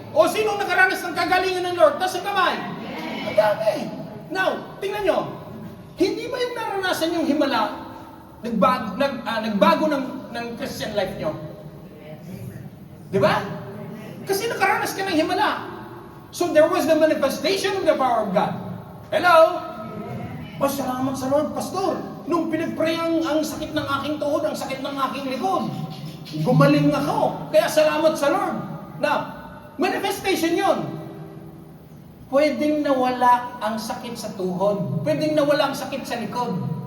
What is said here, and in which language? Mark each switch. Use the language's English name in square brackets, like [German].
[Filipino] Sino ang nakaranas ng kagalingan ng Lord? Taas ang kamay. Ang dami. Now, tingnan nyo. Hindi ba yung naranasan yung himala, nagbago ng Christian life nyo? Di ba? Kasi nakaranas ka ng himala. [English] So there was the manifestation of the power of God. [Filipino] Hello? Salamat sa Lord, Pastor. Nung pinag-pray ang sakit ng aking tuhod, ang sakit ng aking likod, gumaling ako. Kaya salamat sa Lord. Now, manifestation yon. Pwedeng nawala ang sakit sa tuhod. Pwedeng nawala ang sakit sa likod.